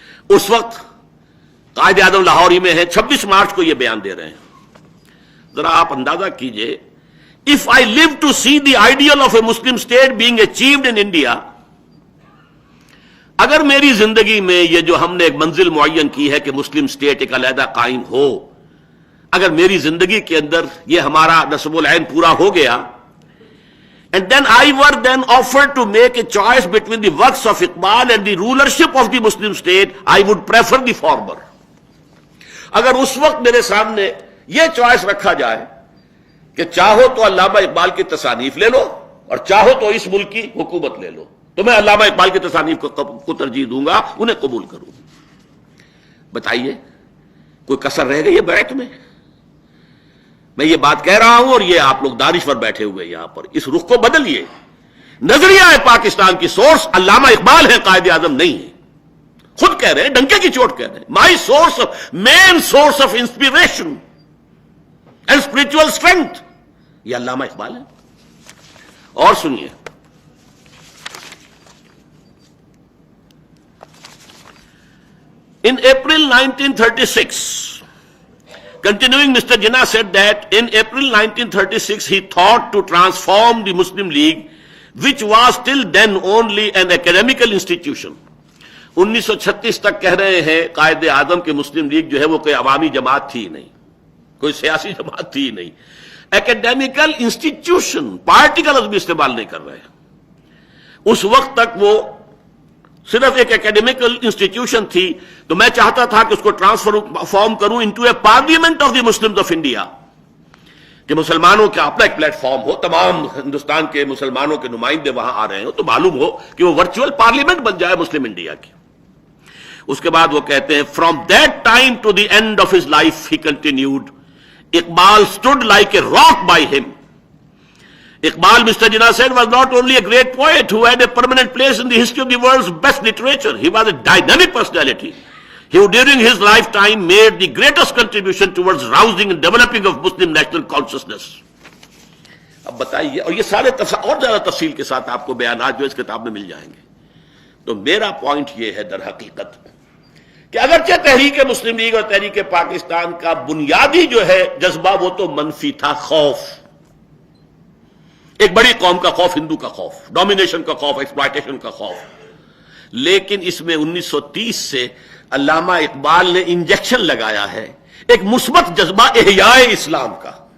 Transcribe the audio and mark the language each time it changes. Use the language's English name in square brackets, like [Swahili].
[Urdu] اس وقت قائد اعظم لاہور ہی میں ہیں، 26 مارچ کو یہ بیان دے رہے ہیں۔ ذرا آپ اندازہ کیجئے، [English] if I live to see the ideal of a Muslim state being achieved in India، [Urdu] اگر میری زندگی میں یہ جو ہم نے ایک منزل معین کی ہے کہ مسلم اسٹیٹ ایک علیحدہ قائم ہو، اگر میری زندگی کے اندر یہ ہمارا نصب العین پورا ہو گیا، [English] And then I were then offered to make a choice between the works of Iqbal and the rulership of the Muslim state, I would prefer the former. [Urdu] اگر اس وقت میرے سامنے یہ چوائس رکھا جائے کہ چاہو تو علامہ اقبال کی تصانیف لے لو اور چاہو تو اس ملک کی حکومت لے لو، تو میں علامہ اقبال کی تصانیف کو ترجیح دوں گا، انہیں قبول کروں گا. بتائیے کوئی کسر رہ گئی ہے بیعت میں؟ میں یہ بات کہہ رہا ہوں اور یہ آپ لوگ دانشور بیٹھے ہوئے یہاں پر، اس رخ کو بدلیے. نظریہ پاکستان کی سورس علامہ اقبال ہے، قائد اعظم نہیں ہے. خود کہہ رہے ہیں، ڈنکے کی چوٹ کہہ رہے ہیں، [English] my source main source of inspiration and spiritual strength [Urdu] یہ علامہ اقبال ہے. اور سنیے، [English] in April 1936, continuing, Mr. Jinnah said that in April 1936 he thought to transform the Muslim League, which was till then only an academical institution. [Urdu] 1936 تک کہہ رہے ہیں قائد اعظم کے مسلم league جو ہے وہ کوئی عوامی جماعت تھی نہیں، کوئی سیاسی جماعت تھی نہیں، اکیڈیمیکل انسٹیٹیوشن، پارٹی کا لفظ بھی استعمال نہیں کر رہے ہیں. اس وقت تک وہ صرف ایک اکیڈیمیکل انسٹیٹیوشن تھی، تو میں چاہتا تھا کہ اس کو ٹرانسفارم کروں [English] into a parliament of the Muslims of India, [Urdu] کہ مسلمانوں کا اپنا ایک پلیٹ فارم ہو، تمام ہندوستان کے مسلمانوں کے نمائندے وہاں آ رہے ہوں تو معلوم ہو کہ وہ ورچوئل پارلیمنٹ بن جائے مسلم انڈیا کی. اس کے بعد وہ کہتے ہیں [English] From that time to the end of his life he continued Iqbal stood like a rock by him. Iqbal, Mr. Jinnah said, was not only a great poet who had a permanent place in the history of the world's best literature. He was a dynamic personality who during his lifetime made the greatest contribution towards rousing and developing of Muslim national consciousness. [Urdu] اب بتائیے، اور یہ سارے اور زیادہ تفصیل کے ساتھ آپ کو بیانات جو اس کتاب میں مل جائیں گے. تو میرا پوائنٹ یہ ہے در حقیقت کہ اگرچہ تحریک مسلم لیگ اور تحریک پاکستان کا بنیادی جو ہے جذبہ وہ تو منفی تھا، خوف، ایک بڑی قوم کا خوف، ہندو کا خوف، ڈومینیشن کا خوف، ایکسپلائٹیشن کا خوف، لیکن اس میں 1930 سے علامہ اقبال نے انجیکشن لگایا ہے ایک مثبت جذبہ احیاء اسلام کا.